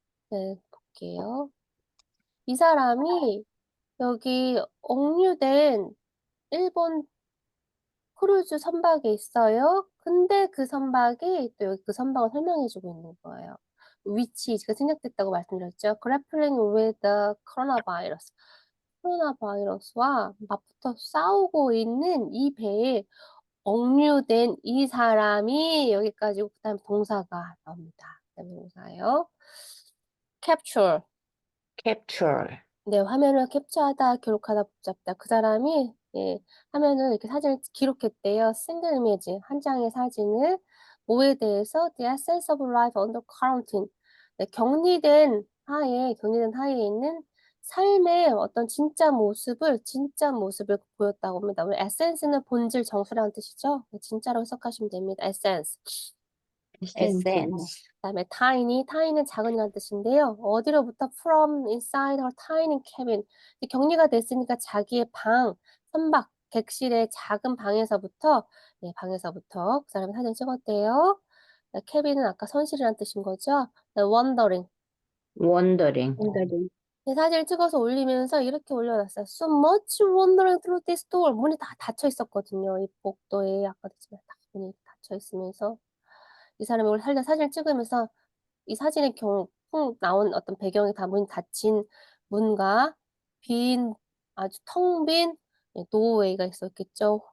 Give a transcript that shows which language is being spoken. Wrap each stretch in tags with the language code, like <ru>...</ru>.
<ko>네, 볼게요. 이 사람이 여기 억류된 일본 크루즈 선박에 있어요. 근데 그 선박이 또 여기 그 선박을 설명해 주고 있는 거예요. 위치 제가 생략됐다고 말씀드렸죠.</ko> <en>grappling with the coronavirus.</en> <ko>코로나 바이러스와 맞붙어 싸우고 있는 이 배에 억류된 이 사람이 여기까지고 그다음에 동사가 나옵니다. 그다음에 동사예요. capture.</ko> <en>capture,</en> <ko>네. 화면을 캡처하다, 기록하다, 붙잡다. 그 사람이 예 화면을 이렇게 사진을 기록했대요. 싱글 이미지 한 장의 사진을 뭐에 대해서</ko> <en>the essence of life under quarantine.</en> <ko>네 격리된 하에 있는 삶의 어떤 진짜 모습을 보였다고 합니다. 우리 essence는 본질, 정수라는 뜻이죠. 네 진짜로 해석하시면 됩니다.</ko> <en>essence. essence,</en> <ko>그다음에 tiny는 작은이라는 뜻인데요. 어디로부터</ko> <en>from inside her tiny cabin.</en> <ko>이 격리가 됐으니까 자기의 선박, 객실의 작은 방에서부터 방에서부터 그 사람이 사진을 찍었대요. cabin은 아까 선실이라는 뜻인 거죠.</ko> <en>wondering. wandering,</en> <ko>사진을 찍어서 올리면서 이렇게 올려놨어요.</ko> <en>So much wandering through this door.</en> <ko>문이 다 닫혀 있었거든요. 이 복도에 아까도 했지만 다 문이 닫혀 있으면서 이 사람이 사진을 찍으면서 이 사진의 경우 나온 어떤 배경이 다 문 닫힌 문과 빈 아주 텅 빈 노웨이가 있었겠죠.</ko>